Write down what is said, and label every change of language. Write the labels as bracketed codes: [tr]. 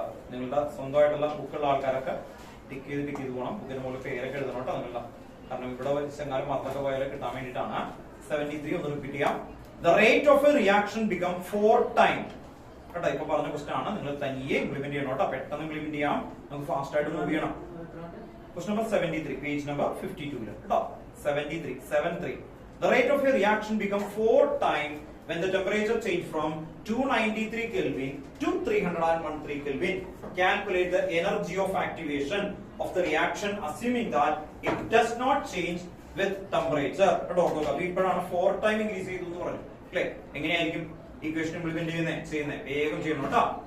[ml] നിങ്ങളുടെ സ്വന്തമായിട്ടുള്ള ബുക്കുള്ള ആൾക്കാരൊക്കെ ടിക്ക് ചെയ്ത് പോകണം. ബുക്കിന് മുകളിൽ പേരൊക്കെ എഴുതണോട്ടോ നിങ്ങളുടെ. കാരണം ഇവിടെ ചെങ്ങാലും മറന്നൊക്കെ പോയാലും കിട്ടാൻ വേണ്ടിയിട്ടാണ്. 73 ഒന്ന് റിപ്പീറ്റ് ചെയ്യാം. [en] The rate of a reaction become 4 times. [ml] കേട്ടോ, ഇപ്പൊ പറഞ്ഞ ക്വസ്റ്റൻ ആണ്. നിങ്ങൾ തനിയെ ഇംപ്ലിമെന്റ് ചെയ്യണം കേട്ടോ. പെട്ടെന്ന് ഇംപ്ലിമെന്റ് ചെയ്യാം. നമുക്ക് ഫാസ്റ്റ് ആയിട്ട് മൂവ് ചെയ്യണം. [en] Question number 73, page number 52. [ml] കേട്ടോ 73. [en] The rate of a reaction becomes 4 times when the temperature change from 293 Kelvin to 313 Kelvin. Calculate the energy of activation of the reaction assuming that it does not change with temperature. [ml] കേട്ടോ ഇപ്പോഴാണ് 4 time increase ചെയ്തു എന്ന് പറഞ്ഞു അല്ലേ? എങ്ങനെയായിരിക്കും equation implement ചെയ്യുന്നത്? വേഗം ചെയ്യണം കേട്ടോ.